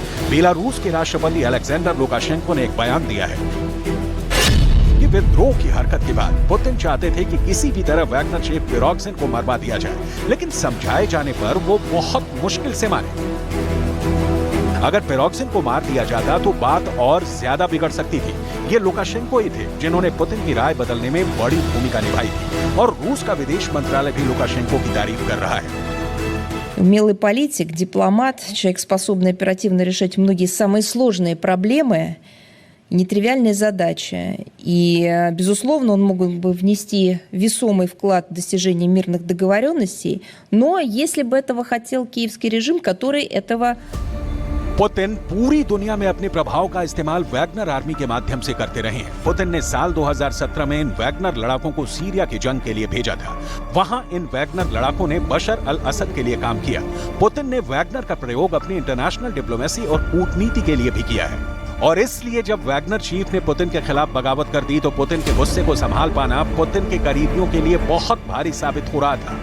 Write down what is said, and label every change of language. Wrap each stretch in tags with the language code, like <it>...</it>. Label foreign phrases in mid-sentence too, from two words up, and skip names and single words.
<hi>बेलारूस के राष्ट्रपति अलेक्जेंडर लुकाशेंको ने एक बयान दिया है कि विद्रोह की हरकत के बाद पुतिन चाहते थे कि किसी भी तरह वैगनर चीफ फेरोक्सन को मरवा दिया जाए, लेकिन समझाए जाने पर वो बहुत मुश्किल से माने। अगर फेरोक्सन को मार दिया जाता तो बात और ज्यादा बिगड़ सकती थी। ये लुकाशेंको ही थे जिन्होंने पुतिन की राय बदलने में बड़ी भूमिका निभाई थी और रूस का विदेश मंत्रालय भी लुकाशेंको की तारीफ कर रहा है।</hi> <ru>Умелый политик, дипломат, человек, способный оперативно решать многие самые сложные проблемы, нетривиальная задача. И, безусловно, он мог бы внести весомый вклад в достижение мирных договоренностей, но если бы этого хотел киевский режим, который этого...</ru> <hi>पुतिन पूरी दुनिया में अपने प्रभाव का इस्तेमाल वैगनर आर्मी के माध्यम से करते रहे हैं। पुतिन ने साल 2017 में इन वैगनर लड़ाकों को सीरिया की जंग के लिए भेजा था। वहां इन वैगनर लड़ाकों ने बशर अल असद के लिए काम किया। पुतिन ने वैगनर का प्रयोग अपनी</hi> <en>international diplomacy</en> <hi>और कूटनीति के लिए भी किया है और इसलिए जब वैगनर चीफ ने पुतिन के खिलाफ बगावत कर दी तो पुतिन के गुस्से को संभाल पाना पुतिन के करीबियों के लिए बहुत भारी साबित हो रहा था।</hi>